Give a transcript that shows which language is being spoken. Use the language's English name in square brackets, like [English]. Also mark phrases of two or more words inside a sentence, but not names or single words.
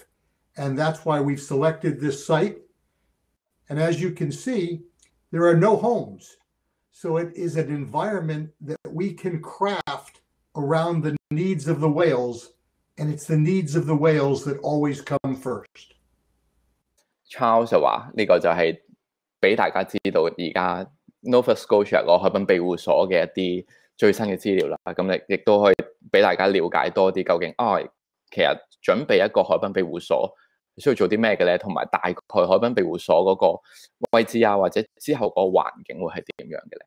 [English] And that's why we've selected this site. And as you can see, there are no homes. So it is an environment that we can craft around the needs of the whales, and it's the needs of the whales that always come first. [Cantonese] Charles 就話呢個就係俾大家知道而家 Nova Scotia 個海濱庇護所嘅一啲最新嘅資料啦。咁亦都可以俾大家了解多啲究竟其實準備一個海濱庇護所需要做啲咩嘅咧，同埋大概海濱庇護所嗰個位置啊，或者之後個環境會係點樣嘅咧？